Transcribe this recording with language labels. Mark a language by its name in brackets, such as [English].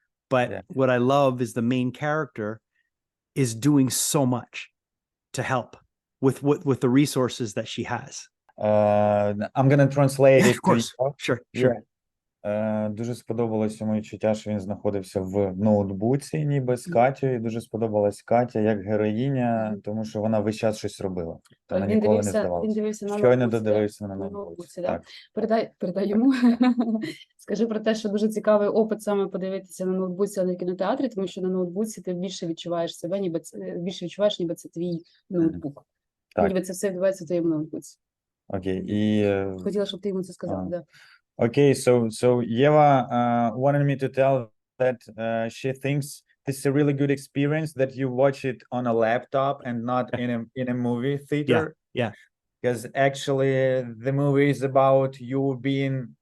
[English] But what I love is the main character is doing so much to help with the resources that she has. I'm gonna translate it. Of course. Sure. [Ukrainian] Дуже сподобалось йому відчуття, що він знаходився в ноутбуці, ніби з Катєю. І дуже сподобалась Катя як героїня, тому що вона весь час щось робила. Вона ніколи не здавалася. Щойно додивився на ноутбуці. Так. Передай йому. Скажи про те, що дуже цікавий опит саме подивитися на ноутбуці, а не в кінотеатрі, тому що на ноутбуці ти більше відчуваєш себе, ніби це твій ноутбук. Ніби це все відбувається в твоєму ноутбуці. Окей. Хотіла, щоб ти йому це сказав, да. [English] Okay, so Yeva wanted me to tell that she thinks this is a really good experience that you watch it on a laptop and not in a movie theater. Yeah. Because actually the movie is about you being